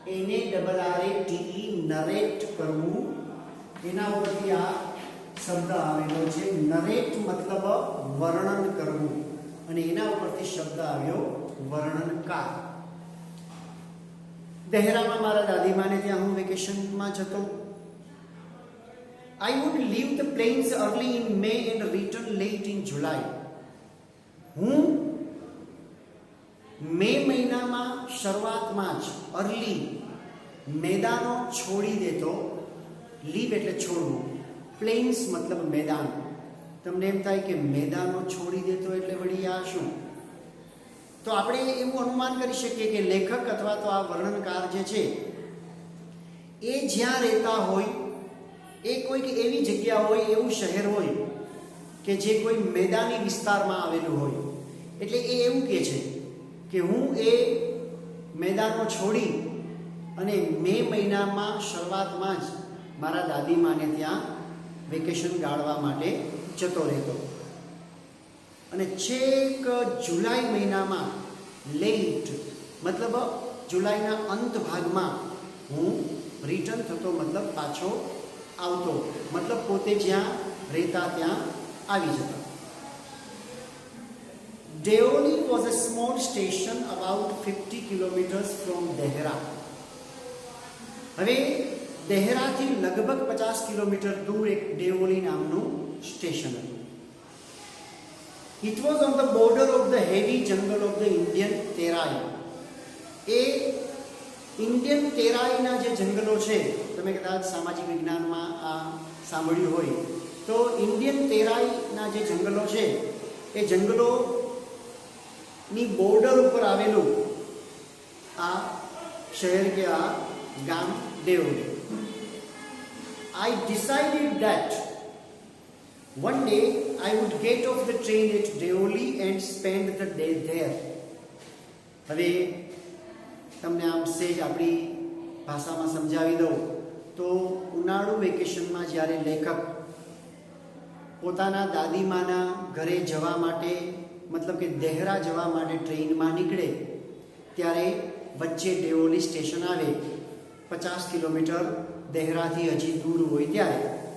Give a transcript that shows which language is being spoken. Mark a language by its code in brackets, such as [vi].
[gu] NARRATE, narrate કરવું. એના ઉપરથી આ શબ્દ આવેલો છે. નરેટ મતલબ વર્ણન કરવું અને એના ઉપરથી શબ્દ આવ્યો વર્ણનકાર. દહેરામાં મારા દાદીમાને ત્યાં હું વેકેશનમાં જતો. [en] I would leave the plains early in May and return late in July. [gu] હું મે મહિનામાં શરૂઆતમાં જ અર્લી મેદાનો છોડી દેતો. લીવ એટલે છોડવું, પ્લેન્સ મતલબ મેદાન. તમને એમ થાય કે મેદાનો છોડી દેતો એટલે વળી આ શું? તો આપણે એવું અનુમાન કરી શકીએ કે લેખક અથવા તો આ વર્ણનકાર જે છે એ જ્યાં રહેતા હોય એ કોઈક એવી જગ્યા હોય, એવું શહેર હોય કે જે કોઈ મેદાની વિસ્તારમાં આવેલું હોય. એટલે એ એવું કહે છે કે હું એ મેદાનો છોડી અને મે મહિનામાં શરૂઆતમાં જ મારા દાદીમાને ત્યાં વેકેશન ગાળવા માટે જતો રહેતો. અને છેક જુલાઈ મહિનામાં લેટ મતલબ જુલાઈના અંત ભાગમાં હું રિટર્ન થતો મતલબ પાછો આવતો, મતલબ પોતે જ્યાં રહેતા ત્યાં આવી જતા. [en] Deoli was a small station about 50 kilometers from Dehra. [gu] હવે દેહરાથી લગભગ 50 કિલોમીટર દૂર એક દેઓલી નામનું સ્ટેશન હતું. [en] It was on the border of the heavy jungle of the Indian Terai. [gu] A Indian તેરાઈના જે જંગલો છે, તમે કદાચ સામાજિક વિજ્ઞાનમાં આ સાંભળ્યું હોય તો ઇન્ડિયન તેરાઈના જે જંગલો છે એ જંગલોની બોર્ડર ઉપર આવેલું આ શહેર કે આ ગામ Deoli. [en] I decided that one day I would get off the train at Deoli and spend the day there. [gu] હવે તમને આમ સેજ આપણી ભાષામાં સમજાવી દઉં તો ઉનાળુ વેકેશનમાં જ્યારે લેખક પોતાના દાદીમાના ઘરે જવા માટે મતલબ કે દેહરા જવા માટે ટ્રેનમાં નીકળે ત્યારે વચ્ચે દેઓલી સ્ટેશન આવે, 50 કિલોમીટર દેહરાથી હજી દૂર હોય ત્યારે.